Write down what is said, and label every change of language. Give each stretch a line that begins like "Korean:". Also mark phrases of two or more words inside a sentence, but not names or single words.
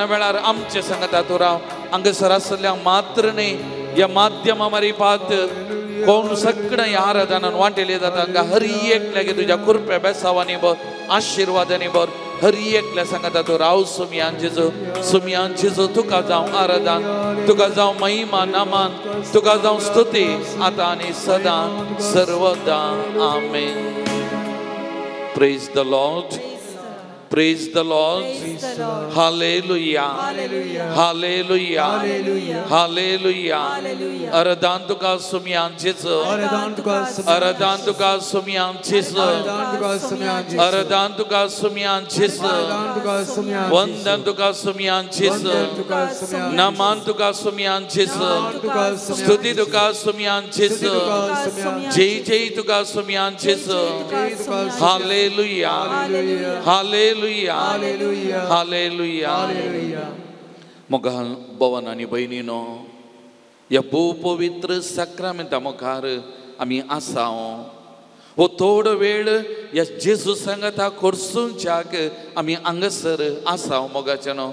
Konkani: वेळार आमचे संगता तूं राव हांगासर आसल्यांक मात्र न्ही ह्या माध्यमा मारिपात कोण सगळ्या ह्या आराधनान वांटेले जाता हांकां हर एकल्याक तुज्या कृपे बेसावांनी बर आशिर्वादांनी बर हर एकल्या सांगता तूं राव सुमयान जेजू तुका जावं आराधन तुका जावं महिमा नमान तुका जावं स्तुती आतां आनी सदां सर्वदा आमेन.
English: Praise the Lord. Praise the Lord. Hallelujah. Hallelujah. Hallelujah.
Konkani: Aradan tuka sumyan jesu. Aradan tuka sumyan jesu. Aradan tuka sumyan jesu. Vandan tuka sumyan jesu. Naman tuka sumyan jesu. Stuti tuka sumyan jesu. Jai tuka sumyan jesu.
English: Hallelujah. Hallelujah. Hallelujah. Hallelujah.
Konkani: मोगाल भवन आणि बहिणीनो या भोव पवित्र साक्रामेंता मुखार आमी आसाव हो थोडो वेळ या जेजू सांगता खोर्सूंच्याक आमी हांगासर आसाव मोगाच्यानो.